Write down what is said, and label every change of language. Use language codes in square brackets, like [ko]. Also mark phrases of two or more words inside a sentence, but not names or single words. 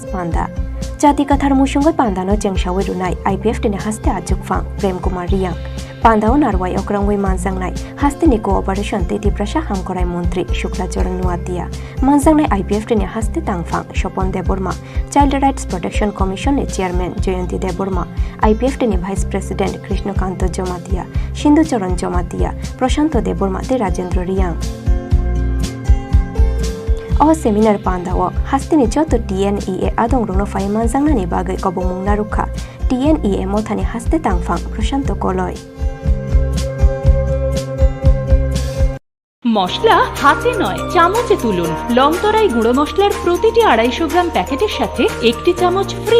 [trp] পান্দা জাতি কথার মুসুঙ্গই পান্দানো জেংসাওই রুনাই আইপিএফ টিনে হাসতে আজুকফাং প্রেম কুমার রিয়াং পান্দাও নারওয়াই অক্রাঙ্গই মানজাংনাই হাস্তিনি কোঅপারেশন তে ত্রিপ্রাসা হামকরাই মন্ত্রী শুক্লা চরণ নুয়াতিয়া মানজাংনাই আইপিএফ টিনে হাসতে তাংফাং স্বপন দেববর্মা চাইল্ড রাইটস প্রোটেকশন কমিশন ni চেয়ারম্যান জয়ন্তী দেববর্মা আইপিএফ টিনে [en] vice president [trp] কৃষ্ণকান্ত জমাতিয়া সিন্ধু চরণ জমাতিয়া প্রশান্ত দেববর্মা তে রাজেন্দ্র রিয়াং O seminar pandao hastini joto TNEA adong runo fai manjangnani bagai kobongmung narukha TNEA mothani haste tangfang Prashanto Koloi. [bn] মশলা হাতে নয় চামচে তুলুন। লংতরাই গুঁড়ো মশলার প্রতিটি 250 গ্রাম প্যাকেটের সাথে 1টি চামচ ফ্রি।